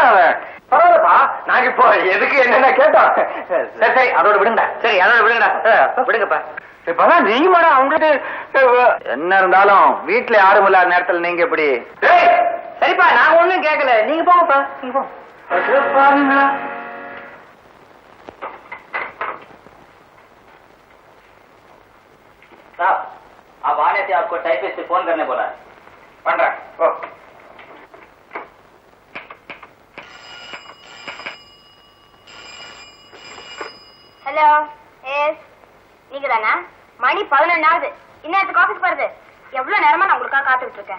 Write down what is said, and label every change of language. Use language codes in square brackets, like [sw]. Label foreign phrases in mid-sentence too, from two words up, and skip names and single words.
[ta] பரவாயில்லப்பா, நாங்க இப்போ எதுக்கு என்னென்ன கேட்டோம். சரி சரி, அதோட விடுங்க. சரி, அதோட விடுங்கடா, விடுங்கப்பா. இப்பதான் நீங்க மேடம் அவங்களுக்கு என்ன இருந்தாலும் வீட்டுல யாரும் இல்லாத நேரத்துல நீங்க எப்படி? சரிப்பா, நான் ஒண்ணும் கேட்கல, நீங்க போங்கப்பா. நீங்க போங்க. [hi] आप आने से आपको टाइपिस्ट से फोन करने बोला है. [ta] பண்றேன். ஓ, ஹலோ, எஸ் நீங்க தானா? மணி 11 இன்னத்துக்கு ஆபீஸ் வருது. எவ்வளவு நேரமா நான் உங்களுக்காக காத்துக்கிட்டு இருக்கேன்.